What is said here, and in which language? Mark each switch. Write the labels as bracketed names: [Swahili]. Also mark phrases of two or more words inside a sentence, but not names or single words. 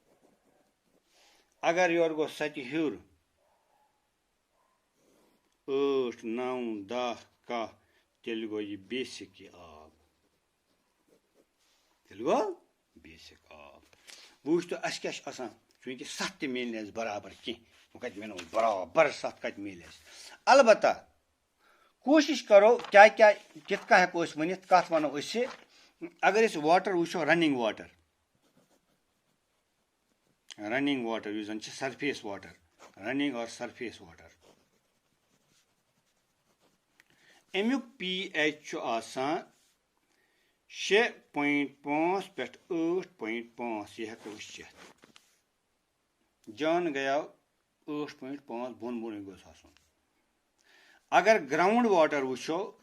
[Kashmiri] اگر یورٕ گوٚو 7 ہیوٚر 8 9 10 11 تیٚلہِ گوٚو یہِ بیسِک یہِ آب وۄنۍ وٕچھتو اَسہِ کیٛاہ چھُ آسان چوٗنٛکہِ 7 تہِ میلہِ نہٕ اَسہِ برابر کینٛہہ وۄنۍ کَتہِ مِلو برابر 7 کَتہِ میلہِ اَسہِ البتہ کوٗشِش کرو کیٛاہ کِتھ کٔنۍ ہٮ۪کو أسۍ ؤنِتھ کَتھ وَنو أسۍ اگر أسۍ واٹر وٕچھو [English] running water [Kashmiri] یُس زن چھِ [English] surface water running [Kashmiri] اور [English] surface water [Kashmiri] امیُک پی ایچ چھُ آسان 6.5 پٮ۪ٹھ 8.5 یہِ ہٮ۪کو أسۍ چٮ۪تھ جان گٔیو 8.5 بۄن بۄنٕے گوٚژھ آسُن اگر [English] ground water [Kashmiri] وٕچھو